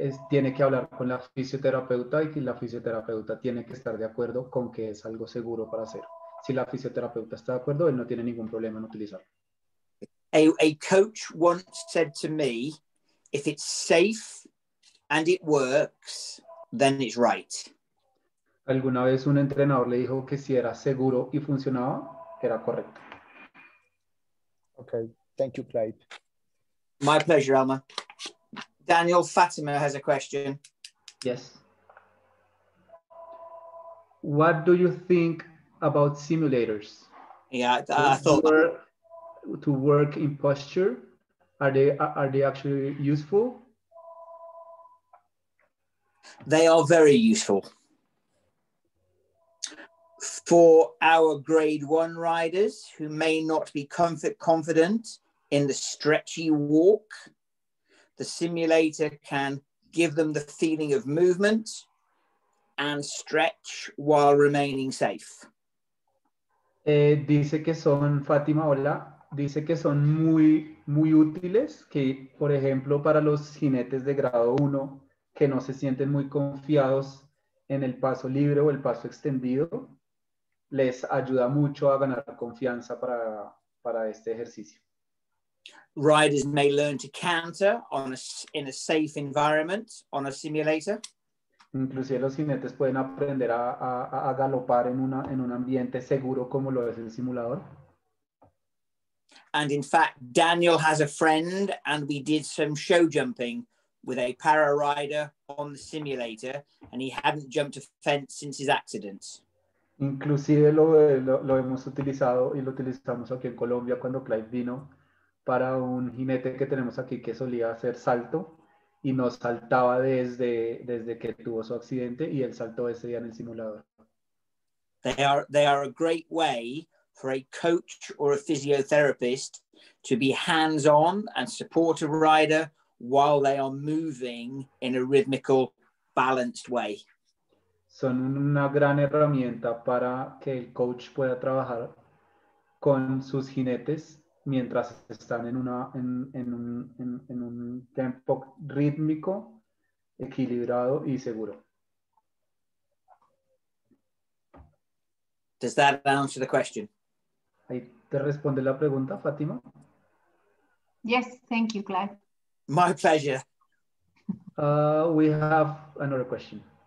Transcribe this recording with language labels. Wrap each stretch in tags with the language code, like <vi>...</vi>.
<es>tiene que hablar con la fisioterapeuta y que la fisioterapeuta tiene que estar de acuerdo con que es algo seguro para hacer. Si la fisioterapeuta está de acuerdo, él no tiene ningún problema en utilizarlo.</es> <en>A coach once said to me, if it's safe and it works, then it's right.</en> <es>Alguna vez un entrenador le dijo que si era seguro y funcionaba, era correcto.</es> <en>Okay, thank you, Clive. My pleasure, Elmer. Daniel, Fatima has a question. Yes. What do you think about simulators? Yeah, I thought to work in posture, are they actually useful? they are very useful. For our grade 1 riders who may not be confident in the stretchy walk, the simulator can give them the feeling of movement and stretch while remaining safe.</en> <es>Dice que son, Fátima, hola, dice que son muy útiles, que por ejemplo para los jinetes de grado 1 que no se sienten muy confiados en el paso libre o el paso extendido, les ayuda mucho a ganar confianza para este ejercicio.</es> <en>Riders may learn to canter in a safe environment on a simulator.</en> <es>Inclusive los jinetes pueden aprender a galopar en un ambiente seguro como lo es el simulador.</es> <en>And in fact, Daniel has a friend and we did some show jumping with a para rider on the simulator and he hadn't jumped a fence since his accident.</en> <es>Inclusive lo hemos utilizado y lo utilizamos aquí en Colombia cuando Clive vino para un jinete que tenemos aquí que solía hacer salto y no saltaba desde que tuvo su accidente y él saltó ese día en el simulador.</es> <en>They are a great way for a coach or a physiotherapist to be hands-on and support a rider while they are moving in a rhythmical, balanced way.</en> <es>Son una gran herramienta para que el coach pueda trabajar con sus jinetes mientras están en un tempo rítmico, equilibrado y seguro.</es> <en>Does that answer the question?</en> <es>Ahí te responde la pregunta, Fátima.</es> <en>Yes, thank you, Clive. My pleasure. We have another question.</en>